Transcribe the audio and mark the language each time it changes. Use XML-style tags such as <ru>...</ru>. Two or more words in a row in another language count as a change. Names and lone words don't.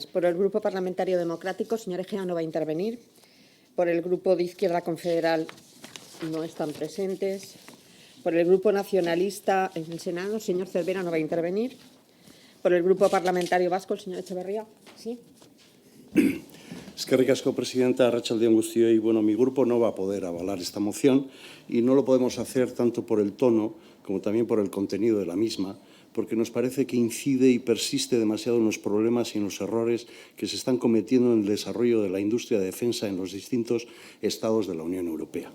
<es>Por el Grupo Parlamentario Democrático, señor Egea no va a intervenir. Por el Grupo de Izquierda Confederal no están presentes. Por el Grupo Nacionalista en el Senado, el señor Cervera no va a intervenir. Por el Grupo Parlamentario Vasco, el señor Echeverría. ¿Sí?</es> <eu>Eskerrik asko, presidenta. Arratsalde on guztioi.</eu> <es>Bueno, mi grupo no va a poder avalar esta moción y no lo podemos hacer tanto por el tono como también por el contenido de la misma, porque nos parece que incide y persiste demasiado en los problemas y en los errores que se están cometiendo en el desarrollo de la industria de defensa en los distintos estados de la Unión Europea.</es>